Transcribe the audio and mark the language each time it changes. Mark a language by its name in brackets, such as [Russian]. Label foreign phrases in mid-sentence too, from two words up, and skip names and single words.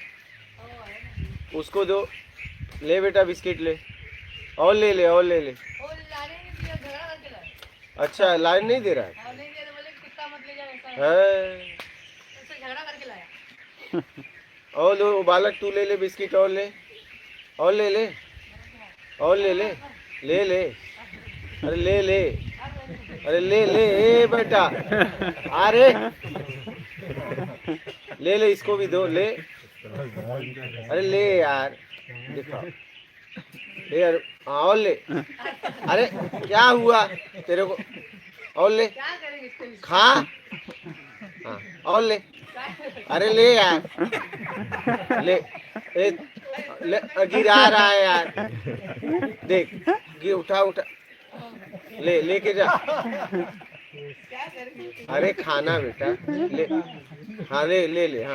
[Hindi] उसको दो, ले बेटा बिस्किट ले, और ले ले, और ले ले। अच्छा लाइन नहीं दे रहा है? और लो बालक, तू ले ले बिस्किट, और ले, और ले ले, और ले ले, ले ले, अरे ले ले, अरे ले ले ए बेटा, अरे ले ले, इसको भी दो, ले, अरे ले यार, दिखाओ, ले यार, हाँ और ले, अरे क्या हुआ तेरे को, और ले, खा, हाँ और ले, अरे ले यार, ले, ले, गिरा रहा है यार, देख गिर, उठा उठा, ले लेके जा, अरे खाना बेटा, ले, हाँ ले ले ले, हाँ